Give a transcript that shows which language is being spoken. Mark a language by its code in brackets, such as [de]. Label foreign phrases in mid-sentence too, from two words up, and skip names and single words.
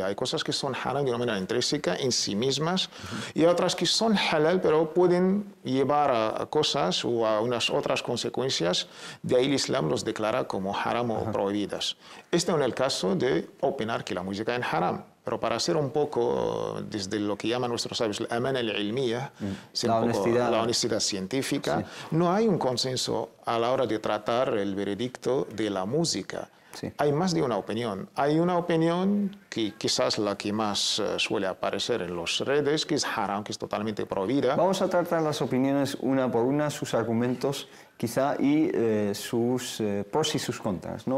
[es] Hay cosas que son haram de una manera intrínseca en sí mismas y otras que son halal, pero pueden llevar a cosas o a unas otras consecuencias. De ahí el Islam los declara como haram o prohibidas. Este es el caso de opinar que la música es haram. Pero para hacer un poco, desde lo que llaman nuestros sabios, la [ar] الأمانة العلمية, [es] la honestidad científica, no hay un consenso a la hora de tratar el veredicto de la música. Sí. Hay más de una opinión. Hay una opinión que quizás la que más suele aparecer en las redes, que es haram, que es totalmente prohibida. Vamos a tratar las opiniones una por una, sus argumentos quizá y sus pros y sus contras, ¿no?